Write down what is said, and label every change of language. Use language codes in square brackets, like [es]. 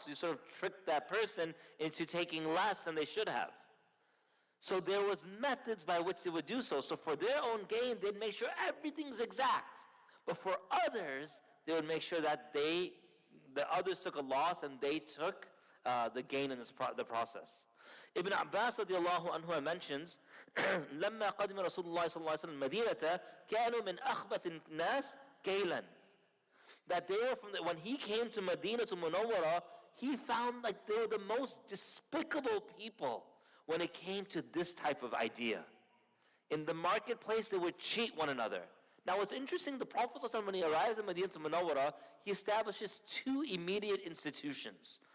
[en] So you sort of trick that person into taking less than they should have. So there was methods by which they would do so. So for their own gain, they'd make sure everything's exact. But for others, they would make sure that the others took a loss and they took the gain in the process. [ar] Ibn Abbas radiallahu anhu [en] mentions, [ar] لما قدم رسول الله صلى الله عليه وسلم المدينة كانوا من أخبث الناس كيلا. [en] that they were when he came to Medina to Munawwara, he found like they were the most despicable people when it came to this type of idea. In the marketplace, they would cheat one another. Now what's interesting, the Prophet ﷺ, when he arrives in Medina to Munawwara, he establishes 2 immediate institutions.